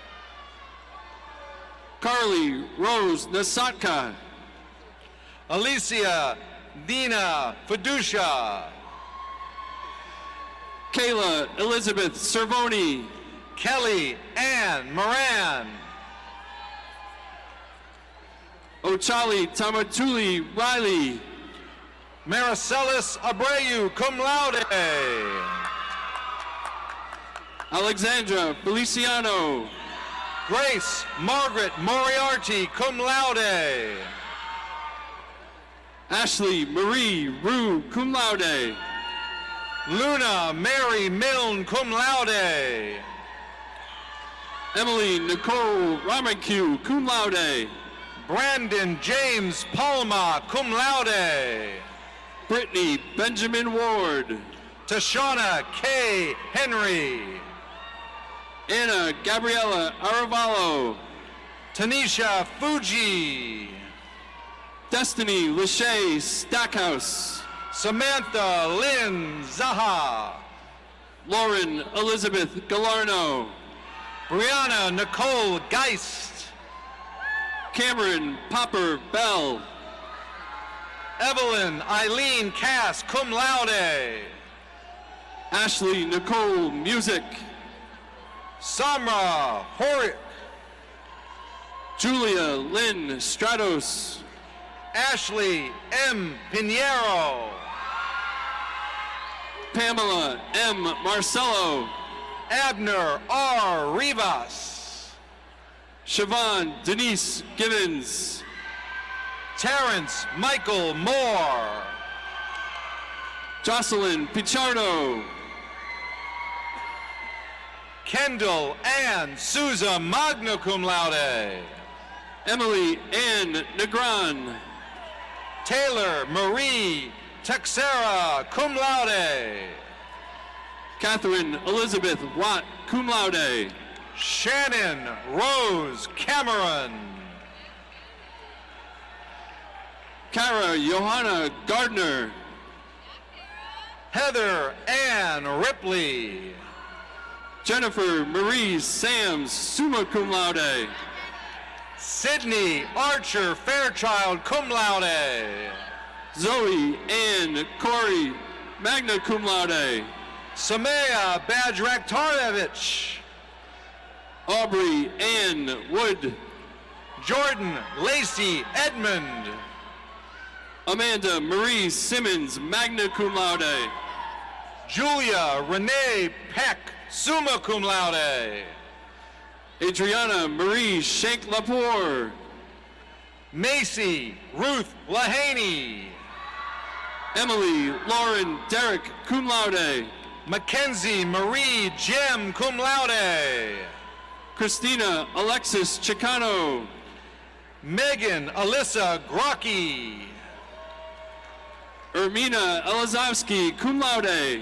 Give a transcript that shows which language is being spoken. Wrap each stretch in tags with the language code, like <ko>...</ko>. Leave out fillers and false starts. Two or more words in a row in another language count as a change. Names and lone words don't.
<en>Carly Rose Nasatka. Alicia Dina Fiducia. Kayla Elizabeth Cervoni. Kelly Ann Moran. Ochali Tamatuli Riley. Maricelis Abreu,</en> <la>cum laude.</la> <en>Alexandra Feliciano. Grace Margaret Moriarty,</en> <la>cum laude.</la> <en>Ashley Marie Rue,</en> <la>cum laude.</la> <en>Luna Mary Milne,</en> <la>cum laude.</la> <en>Emily Nicole Ramacu,</en> <la>cum laude.</la> <en>Brandon James Palma,</en> <la>cum laude.</la> <en>Brittany Benjamin Ward. Tashana K. Henry. Anna Gabriela Aravallo. Tanisha Fuji. Destiny Lachey Stackhouse. Samantha Lynn Zaha. Lauren Elizabeth Galarno. Brianna Nicole Geist. Cameron Popper Bell. Evelyn Eileen Cass,</en> <la>cum laude.</la> <en>Ashley Nicole Music. Samra Horik. Julia Lynn Stratos. Ashley M. Pinheiro. Pamela M. Marcello. Abner R. Rivas. Siobhan Denise Givens. Terrence Michael Moore. Jocelyn Pichardo. Kendall Ann Souza,</en> <la>magna cum laude.</la> <en>Emily Ann Negron. Taylor Marie Texera,</en> <la>cum laude.</la> <en>Catherine Elizabeth Watt,</en> <la>cum laude.</la> <en>Shannon Rose Cameron. Kara Johanna Gardner. Heather Ann Ripley. Jennifer Marie Sams,</en> <la>summa cum laude.</la> <en>Sydney Archer Fairchild,</en> <la>cum laude.</la> <en>Zoe Ann Corey,</en> <la>magna cum laude.</la> <en>Samaya Bajraktarevich. Aubrey Ann Wood. Jordan Lacey Edmond. Amanda Marie Simmons,</en> <la>magna cum laude.</la> <en>Julia Renee Peck,</en> <la>summa cum laude.</la> <en>Adriana Marie Shank Lapour. Macy Ruth Lahaney. Emily Lauren Derrick,</en> <la>cum laude.</la> <en>Mackenzie Marie Jem,</en> <la>cum laude.</la> <en>Christina Alexis Chicano. Megan Alyssa Grocky. Ermina Elizowski,</en> <la>cum laude.</la>